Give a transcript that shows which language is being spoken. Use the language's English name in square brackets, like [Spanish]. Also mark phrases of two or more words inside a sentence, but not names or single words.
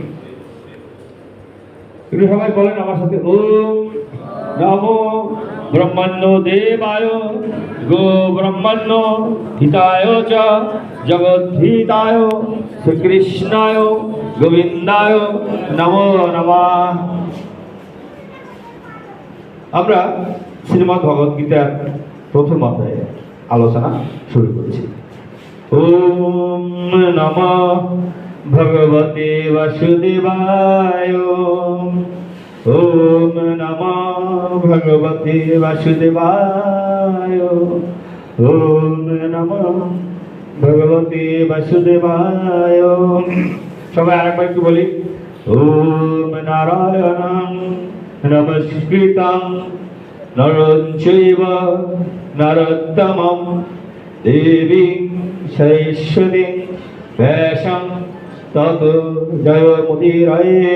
[Bangla] একটু সবাই বলেন আমার সাথে, [Sanskrit] ওম নমো ব্রহ্মণ্য দেবায় গো ব্রহ্মণ্য হিতায় চ জগদ্ধিতায় শ্রীকৃষ্ণায় গোবিন্দায় নমো নমঃ। [Bangla] আমরা শ্রীমদ্ ভগবদ গীতার প্রথম অধ্যায়ে আলোচনা শুরু করছি। [Sanskrit] ওম নমঃ ভগবতে বাসুদেবায়, ওম নমঃ ভগবতে বাসুদেবায়, ওম নমঃ ভগবতে বাসুদেবায়। [Bangla] সবাই আরেকবার একটু বলি, [Sanskrit] ওম নারায়ণং নমস্কৃতং নরং চৈব নরোত্তমং দেবীং সরস্বতীং ব্যাসং ততো জয়মুদীরয়ে।